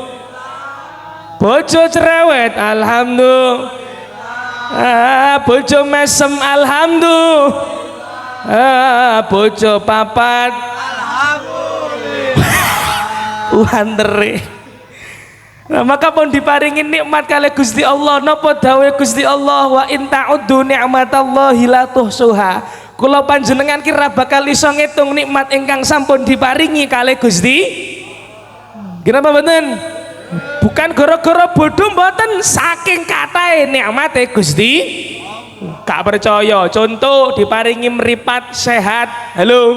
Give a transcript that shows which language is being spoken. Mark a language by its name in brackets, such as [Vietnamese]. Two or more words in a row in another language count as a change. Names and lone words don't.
[Javanese] Bojo cerewet, alhamdulillah. Bojo mesem, alhamdulillah. Bojo papat, alhamdulillah. Wandere. Nah, maka pun diparingin nikmat kali Gusti Allah. Napa dawuh Gusti Allah, [Arabic] وإن تعدوا نعمة الله لا تحصوها. [Javanese] Kula panjenengan kira bakal iso ngitung nikmat ingkang sampun diparingi kali Gusti. Kenapa mboten? [Indonesian] Bukan gara-gara bodoh [Javanese] mboten, saking katahe nikmate Gusti. Gak percaya, contoh diparingi meripat sehat, halo.